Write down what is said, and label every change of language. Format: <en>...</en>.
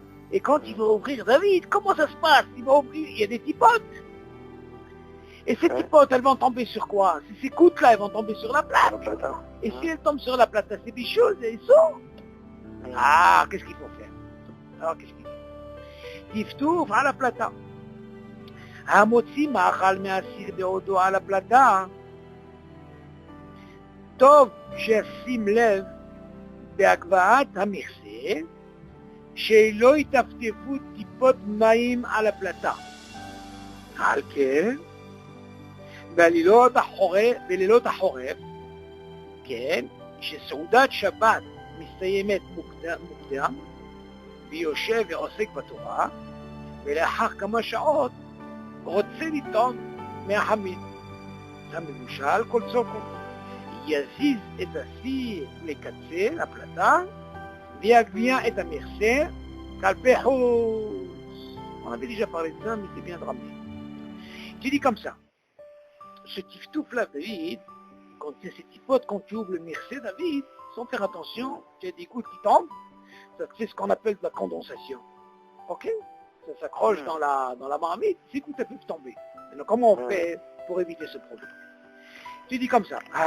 <fr>Et quand il va ouvrir David, comment ça se passe? Il va ouvrir, il y a des tipotes. Et ces tipotes, elles vont tomber sur quoi? Ces gouttes-là, elles vont tomber sur la plate. Et si elles tombent sur la plate, c'est des choses, elles sont. Ah, qu'est-ce qu'il faut faire? Alors, qu'est-ce qu'il dit? Tiftouf à la plata.</fr> <he>המוציא מאכל מהסיר בעודו על הפלטה, טוב שישים לב בהגבהת המכסה, שלא יטפטפו טיפות מים על הפלטה. על כן, בלילות החורף, כן, שסעודת שבת מסתיימת מוקדם, ויושב ועוסק בתורה, ולאחר כמה שעות רוצה לטעום מהחמין. המבושל כל צוקו. יזיז את הסיר לקצה, לפלטה, ויגביה את המכסה כלפי חוץ.</he> <fr>On avait déjà parlé de ça, mais c'est bien de ramener. Tu dis comme ça. Ce tiftouf-là, David, quand il y a ces tipotes, quand tu ouvres le mircé, David, sans faire attention, tu as des gouttes qui tombent, c'est ce qu'on appelle de la condensation. Ok? Ça s'accroche dans la marmite, ces gouttes elles peuvent tomber. Alors comment on fait pour éviter ce problème? Tu dis comme ça.</fr>